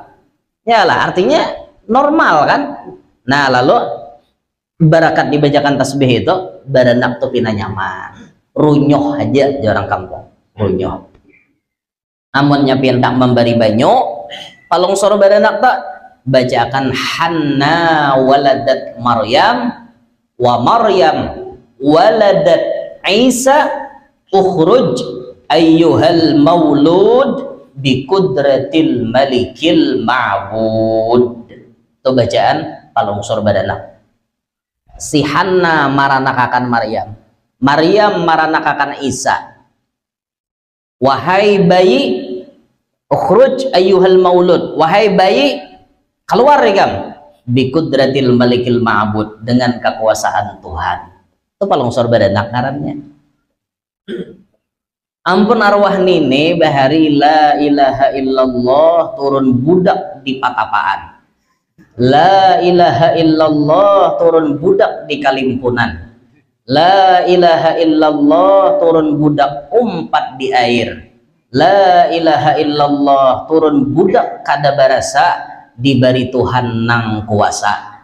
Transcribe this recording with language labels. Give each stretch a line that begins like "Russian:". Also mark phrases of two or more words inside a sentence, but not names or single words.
Banjar: Ya lah, artinya normal kan. Nah, lalu barakat dibacakan tasbih itu baranak tuh pina nyaman. Runyoh aja orang kampung, runyoh. Amunnya pintak memberi banyu, palung soro baranak tak bacakan
Arabic: حنة ولدت مريم ومريم ولدت عيسى اخرج أيها المولود بقدرة الملك المعبود.
Banjar: Itu bacaan palungsor badanak. Si Hanna maranakakan Maryam, Maryam maranakakan Isa. Wahai bayi,
Arabic: اخرج أيها المولود,
Banjar: wahai bayi keluar rekam
Arabic: بقدرة الملك المعبود,
Banjar: dengan kekuasaan Tuhan. Itu palungsor badanak ngarannya. Ampun arwah nini bahari
Arabic: لا إله إلا الله
Banjar: turun budak di patapaan,
Arabic: لا إله إلا الله
Banjar: turun budak di kalimpunan,
Arabic: لا إله إلا الله
Banjar: turun budak umpat di air,
Arabic: لا إله إلا الله
Banjar: turun budak kada barasa dibari Tuhan nang kuasa.